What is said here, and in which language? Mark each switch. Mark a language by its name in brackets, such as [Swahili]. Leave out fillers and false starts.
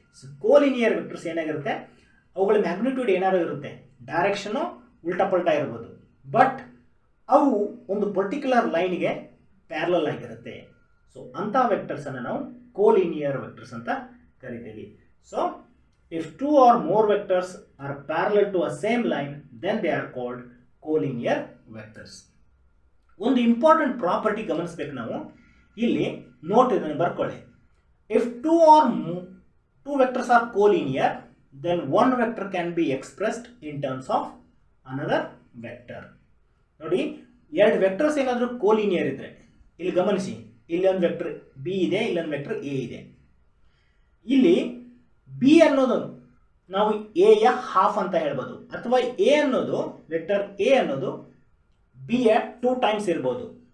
[Kannada] So ಕೋಲಿನಿಯರ್ vectors ಏನಾಗಿರುತ್ತೆ, ಅವುಗಳ magnitude ಏನಾರು ಇರುತ್ತೆ, ಡೈರೆಕ್ಷನು ಉಲ್ಟಾ ಪಲ್ಟಾ ಇರ್ಬೋದು, ಬಟ್ ಅವು ಒಂದು ಪರ್ಟಿಕ್ಯುಲರ್ ಲೈನ್ಗೆ ಪ್ಯಾರಲಲ್ ಆಗಿರುತ್ತೆ. ಸೊ ಅಂಥ ವೆಕ್ಟರ್ಸನ್ನು ನಾವು ಕೋಲಿನಿಯರ್ ವೆಕ್ಟರ್ಸ್ ಅಂತ ಕರಿತೀವಿ. [English] So if 2 or more vectors are parallel to a same line, then they are called collinear vectors. [Kannada] ಒಂದು ಇಂಪಾರ್ಟೆಂಟ್ ಪ್ರಾಪರ್ಟಿ ಗಮನಿಸಬೇಕು ನಾವು. ಇಲ್ಲಿ ನೋಟ್ ಇದನ್ನು ಬರ್ಕೊಳ್ಳಿ. [English] if 2 vectors are collinear, then one vector can be expressed in terms of another vector. [Kannada] ನೋಡಿ, 2 vectors ಏನಾದರೂ ಕೋಲಿನಿಯರ್ ಇದ್ರೆ, ಇಲ್ಲಿ ಗಮನಿಸಿ, ಇಲ್ಲಿ ಒಂದು ವೆಕ್ಟರ್ ಬಿ ಇದೆ, ಇಲ್ಲೊಂದು ವೆಕ್ಟರ್ ಎ ಇದೆ. ಇಲ್ಲಿ ಬಿ ಅನ್ನೋದು ನಾವು ಎ ಯ ಹಾಫ್ ಅಂತ ಹೇಳ್ಬೋದು, ಅಥವಾ ಎ ಅನ್ನೋದು ವೆಕ್ಟರ್ ಎ ಅನ್ನೋದು ಬಿ ಯ 2 ಟೈಮ್ಸ್ ಇರ್ಬೋದು.